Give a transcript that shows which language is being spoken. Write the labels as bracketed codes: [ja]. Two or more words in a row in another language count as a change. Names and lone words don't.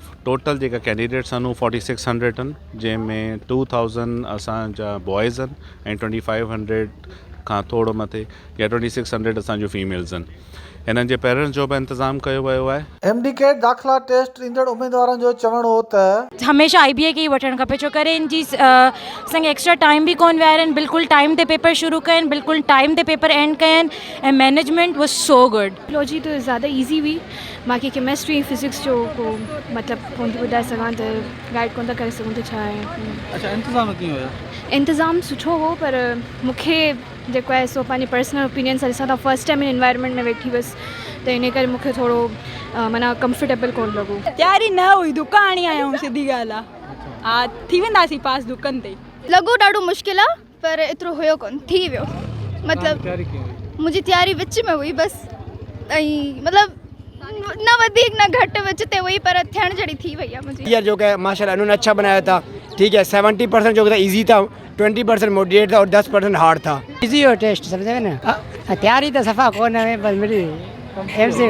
[sd] टोटल जेका कैंडिडेट्स आहिनि उहे 4600 आहिनि, जंहिंमें 2000 असांजा बॉयज़ आहिनि ऐं 2500 खां थोरो मथे या 2600 असांजो फीमेल्स आहिनि। हिननि जे पेरेंट्स जो बि इंतज़ाम कयो वियो आहे। MDCAT दाख़िला टेस्ट ईंदड़ उम्मीदवारनि जो चवणो हो त हमेशा IBA के ही वठणु खपे, छो करे इन जी असांखे [en] extra time [sd] भी कोन विहारियो आहिनि, बिल्कुलु टाइम ते पेपर शुरू कया आहिनि, बिल्कुलु टाइम ते [en] paper end [sd] कया आहिनि ऐं [en] management was so good. [ur] بائیولوجی تو زیادہ ایزی ہوئی, [sd] बाक़ी [en] chemistry physics [sd] जो को मतिलबु कोन थी ॿुधाए सघां त गाइड कोन था करे सघूं त छा आहे। अच्छा, इंतज़ाम कीअं हुया? इंतज़ाम सुठो हो, पर मूंखे जेको आहे सो पंहिंजे [en] personal opinion [sd] सां ॾिसां त [en] first time [sd] इन एनवायरनमेंट में वेठी हुअसि त इन करे मूंखे थोरो माना कंफर्टेबल कोन लॻो। तयारी न हुई, दुका हणी आया आहियूं, सिधी ॻाल्हि आहे। हा, थी वेंदासीं पास दुकनि ते। लॻो ॾाढो मुश्किल आहे, पर एतिरो हुयो कोन, थी वियो। मतिलबु मुंहिंजी तयारी विच में हुई बसि, ऐं मतिलबु न वधीक न घटि विच ते हुई, पर थियण जहिड़ी थी वई आहे मुंहिंजी। [ur] ایئر جو کہ ماشاءاللہ انہوں نے اچھا بنایا تھا، ٹھیک ہے۔ 70% جو تھا ایزی تھا، 20% موڈریٹ تھا اور 10% ہارڈ تھا. [sd] इजी हो टेस्ट, समझे ना? तैयारी तो सफ़ा कोन है, बस मिली MC।